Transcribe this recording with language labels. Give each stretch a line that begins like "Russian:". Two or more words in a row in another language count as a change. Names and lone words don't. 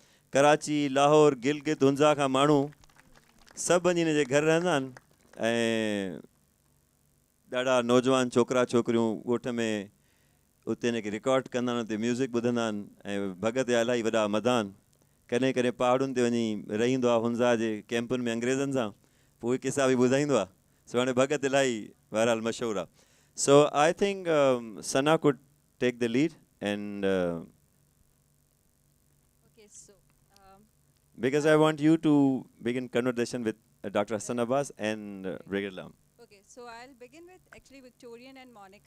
Sindhi: कराची, लाहौर, गिलगित, हुंज़ा खां माण्हू सभु वञी हिन जे घर रहंदा आहिनि, ऐं ॾाढा नौजवान छोकिरा छोकिरियूं ॻोठ में उते हिनखे रिकॉर्ड कंदा आहिनि, उते म्यूज़िक ॿुधंदा आहिनि. ऐं भगत जा इलाही वॾा मदान, कॾहिं कॾहिं पहाड़ुनि ते वञी रहंदो आहे हुंज़ा जे कैंपुनि में अंग्रेज़नि सां, पोइ उहे किसा बि ॿुधाईंदो आहे. सो हाणे भगत इलाही बहरहाल मशहूरु आहे.
English: So I think Sana could take the lead, and Okay, so because I want you to begin conversation with Dr. Hasan Abbas and Brigit Lamm. okay, so I'll begin with actually Victorien and Monica.